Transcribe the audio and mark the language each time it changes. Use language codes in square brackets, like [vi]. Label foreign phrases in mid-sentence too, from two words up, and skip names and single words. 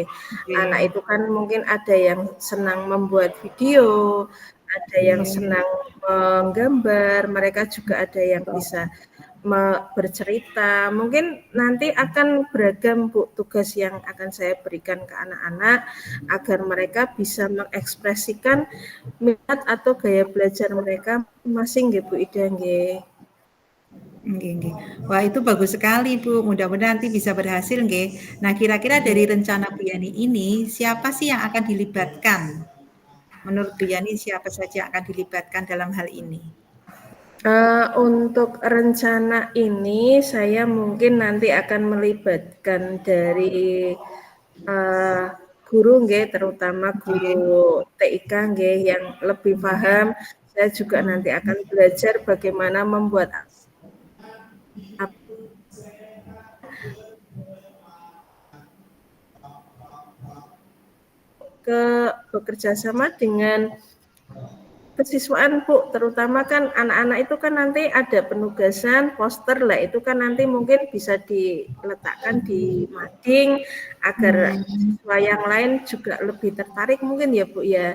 [id] Anak itu kan mungkin ada yang senang membuat video, ada yang senang menggambar, mereka juga ada yang bisa bercerita. Mungkin nanti akan beragam Bu tugas yang akan saya berikan ke anak-anak agar mereka bisa mengekspresikan minat atau gaya belajar mereka masing nggih Bu Ida nggih. Nggih. Wah, itu bagus sekali, Bu. Mudah-mudahan nanti bisa berhasil nggih. Nah, kira-kira dari rencana Bu Yani ini, siapa sih yang akan dilibatkan? Menurut Bu Yani, siapa saja yang akan dilibatkan dalam hal ini? Untuk rencana ini, saya mungkin nanti akan melibatkan dari guru nggih, terutama guru TIK nggih yang lebih paham. Saya juga nanti akan belajar bagaimana membuat bekerja sama dengan kesiswaan Bu, terutama kan anak-anak itu kan nanti ada penugasan poster lah, itu kan nanti mungkin bisa diletakkan di mading agar siswa yang lain juga lebih tertarik mungkin ya Bu ya.